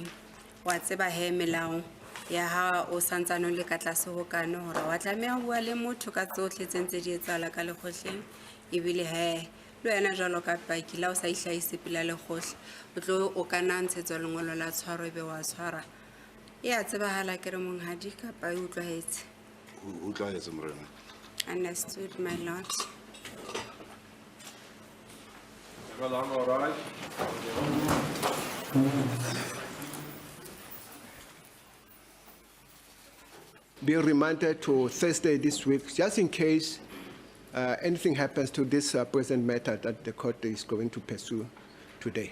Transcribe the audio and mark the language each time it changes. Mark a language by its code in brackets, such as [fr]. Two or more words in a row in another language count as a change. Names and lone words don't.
[st] Wa tseba he melao ya ha o santsane o le ka tlase ho kano hore wa tlameha ho bua le motho ka tsohle tse ntse di etsahala ka lekgotleng. Ebile he le wena jwalo ka paki la o sa ihlahise pela lekgohle o tlo o kana ntshetswa lengolo la tshwaro ebe wa tshwara. E a tsebahala ke re monghadi kapa e utlwahetse. Utlwahetse morena. [en] Understood, my lord. All right. Be remanded to Thursday this week, just in case anything happens to this present matter that the court is going to pursue today.